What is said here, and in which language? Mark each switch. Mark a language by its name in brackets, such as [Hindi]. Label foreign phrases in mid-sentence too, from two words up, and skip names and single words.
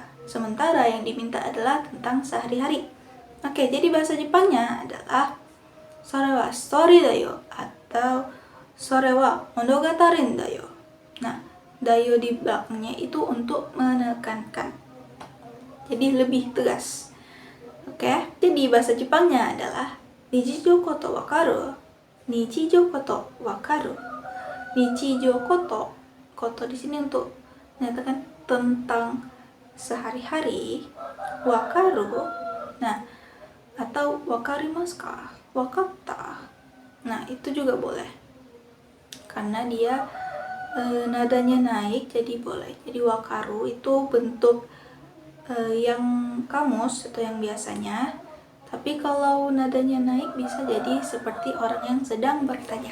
[Indonesian] Sementara yang diminta adalah tentang sehari-hari. Oke, jadi bahasa Jepangnya adalah [Japanese] それはストーリーだよ [Indonesian] atau [Japanese] それは物語んだよ. [Indonesian] Nah, dayo di belakangnya itu untuk menekankan. Jadi lebih tegas. Oke, jadi bahasa Jepangnya adalah [Japanese] 日常こと分かる. 日常こと分かる。日常こと. [Indonesian] Koto di sini untuk menyatakan tentang sehari-hari. [Japanese] Wakaru. [Indonesian] Nah, atau [Japanese] 分かりますか、分かった. [Indonesian] Nah, itu juga boleh. Karena dia nadanya naik, jadi boleh. Jadi wakaru itu bentuk yang kamus atau yang biasanya. Tapi kalau nadanya naik bisa jadi seperti orang yang sedang bertanya.